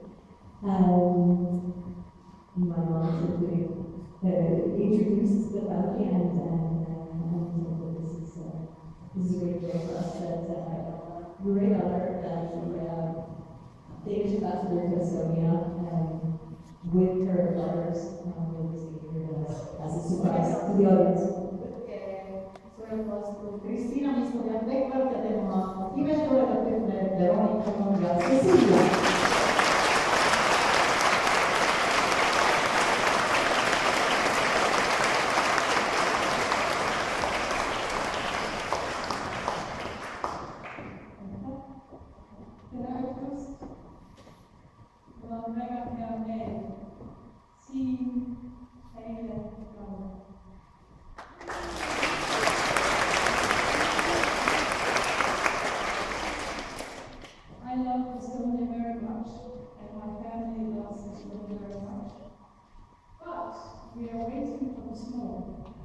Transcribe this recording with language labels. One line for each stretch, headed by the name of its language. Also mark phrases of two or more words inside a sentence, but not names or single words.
English: My mom simply introduced the family and this is a great day for us that great honor that the Ambassador to Estonia with her daughters will be here as a surprise to the audience.
Estonian: Cristina Miskoviak Beckberg ja tema imetulevad tütre Veronika ja Cecilia. tere õhtust! Mul on väga hea meel siin teile laulda.
English: I love Estonia very much, and my family loves Estonia very much. But we are waiting for the snow.